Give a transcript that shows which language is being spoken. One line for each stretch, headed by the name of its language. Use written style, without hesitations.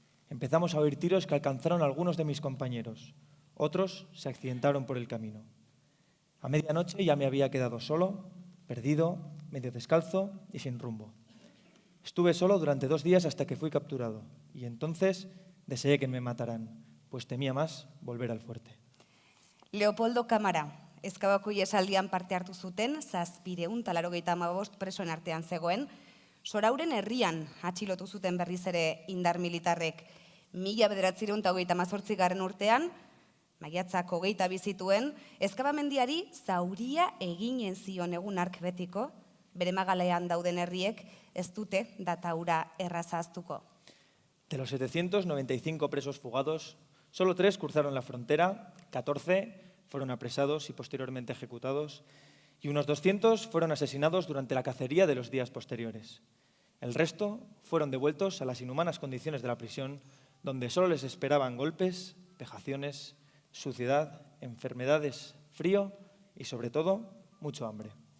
Spanish: Empezamos a oír tiros que alcanzaron a algunos de mis compañeros. Otros se accidentaron por el camino. A medianoche ya me había quedado solo, perdido, medio descalzo y sin rumbo. Estuve solo durante 2 días hasta que fui capturado, y entonces deseé que me mataran, pues temía más volver al fuerte.
Basque: Leopoldo Kamara, Ezkabako ihesaldian parte hartu zuten, 785 presoen artean zegoen, Sorauren herrian atxilotu zuten berriz ere indar militarrek 1928 urtean, maiatzak 22 zituen, Ezkabamendiari zauria eginen zion egun hark betiko, bere magalean dauden herriek ez dute data hura errazaztuko.
Spanish: De los 795 presos fugados, solo 3 cruzaron la frontera, 14 fueron apresados y posteriormente ejecutados, y unos 200 fueron asesinados durante la cacería de los días posteriores. El resto fueron devueltos a las inhumanas condiciones de la prisión, donde solo les esperaban golpes, vejaciones, suciedad, enfermedades, frío y, sobre todo, mucho hambre.